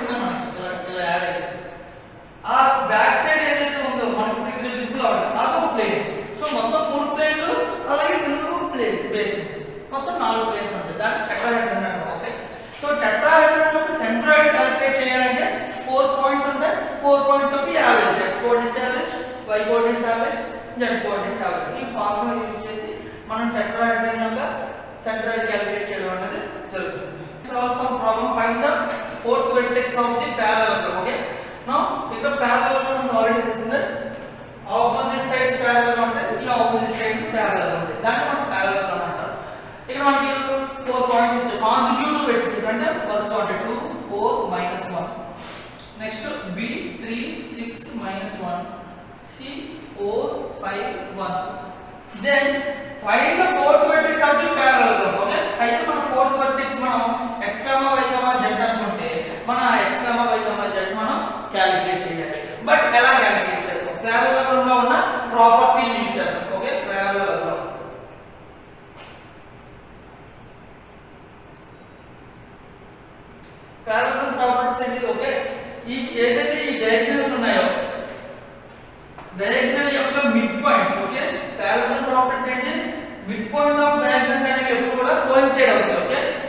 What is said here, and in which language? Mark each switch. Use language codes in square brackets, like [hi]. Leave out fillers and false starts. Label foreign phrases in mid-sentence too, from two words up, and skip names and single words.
[te] ఉన్నాయి మనకి ఇలా యాడ్ అయ్యాయి ఆ [en] back side [te] ఏదైతే ఉందో మనకి ఇక్కడ విజిబుల్ అవ్వడం అదొక [en] plane so [te] మొత్తం 3 ప్లేన్లు అలాగే కింద ఒక [en] plane basement [te] మొత్తం 4 ప్లేన్స్ ఉంటాయి దాన్ని టెట్రాహెడ్రాన్ అంటారు [en] okay so tetrahedron [te] యొక్క [en] centroid calculate [te] చేయాలంటే 4 పాయింట్స్ ఉంటాయి 4 పాయింట్స్ యొక్క [en] average x coordinates average y coordinates average z coordinates average [te] ఈ [en] formula use [te] చేసి మనం టెట్రాహెడ్రాన్ యొక్క [en] centroid calculate [te] చేయడం అనేది జరుగుతుంది solve [en] some problem find the fourth vertex of the parallelogram okay now [te] ఇక్కడ parallelogram మనకు ఆల్రెడీ తెలిసిందే [en] opposite sides parallel [te] ఉంటాయి ఈ [en] opposite sides parallel [te] ఉంటాయి దాన్ని మనం parallelogram అంటారు ఇక్కడ మనకి 4 పాయింట్స్ ఉంటాయి [en] consecutive vertices [te] అంటే ఫస్ట్ అంటే 2 4 -1 నెక్స్ట్ b 3 6 -1 c 4 5 1 [en] then find the fourth vertex of the parallelogram okay [te] అయితే మన [en] fourth vertex [te] మనం x, y, z అనుకుంటే మన x, y, z మనం క్యాలిక్యులేట్ చేయాలి బట్ ఎలా క్యాలిక్యులేట్ చేస్తాం parallelogram లో ఉన్న [en] property use [te] చేస్తాం [en] okay parallelogram [te] ప్రాపర్టీస్ ఏంటి ఓకే ఈ ఏదైతే ఈ డయాగ్నల్స్ ఉన్నాయో డయాగ్నల్ యొక్క [en] mid points okay parallelogram property [te] అంటే [en] mid point of diagonals [te] అనేవి ఎప్పుడు కూడా కోయిన్సైడ్ అవుతాయి ఓకే